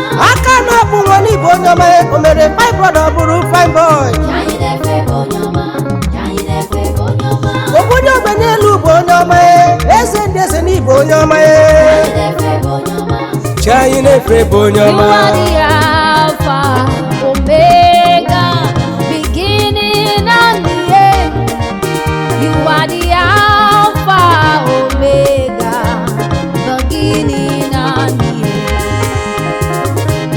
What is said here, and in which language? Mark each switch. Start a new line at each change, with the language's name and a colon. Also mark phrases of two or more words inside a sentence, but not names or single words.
Igbo: Aka na-akpụ nwa n'ịbụ onye ọma, ee. O mere
English: fine brother,
Igbo: ọ bụrụ
English: fine boy.
Igbo: O bunye ogbenye elu bụ onye ọma, ee. Eze ndị eze n'ịbụ onye ọma, ee. Chi anyị na-efe bụ onye You ọma.
English: are the Alpha, Omega, beginning and the end. You are the Alpha, Omega, beginning and the end.